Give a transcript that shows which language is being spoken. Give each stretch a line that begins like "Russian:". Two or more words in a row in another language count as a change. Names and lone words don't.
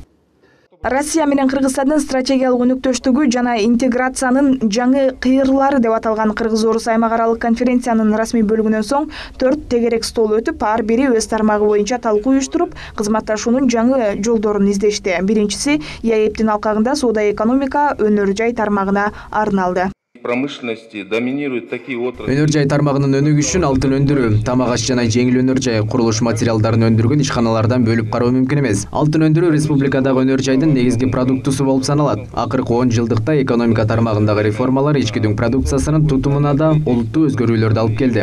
Kyrgyz: Россия менен Кыргызстандын стратегиялык өнүктөштүгү жана интеграциянын жаңы кыйрлары деп аталган Кыргыз-Орус аймак аралык конференциянын расмий бөлүгүнөн соң 4 тегерек стол өтүп, ар бири өз тармагы боюнча талкуу уюштуруп, кызматташуунун жаңы жолдорун издешти. Биринчиси ЯЭПтин алкагында соода-экономика, өнөр-жай тармагына арналды.
Russian: Промышленности доминируют такие отрасли.
Kyrgyz: Өнөр-жай тармагынын өнүгүшүн алтын өндүрүү, тамак аш жана жеңил өнөр-жай, курулуш материалдарын өндүргөн ишканалардан бөлүп кароо мүмкүн эмес. Алтын өндүрүү республикадагы өнөр-жайдын негизги продуктусу болуп саналат. Акыркы 10 жылдыкта экономика тармагындагы реформалар ичкидүң продукциясынын тутумуна да олуттуу өзгөрүүлөрдү алып келди.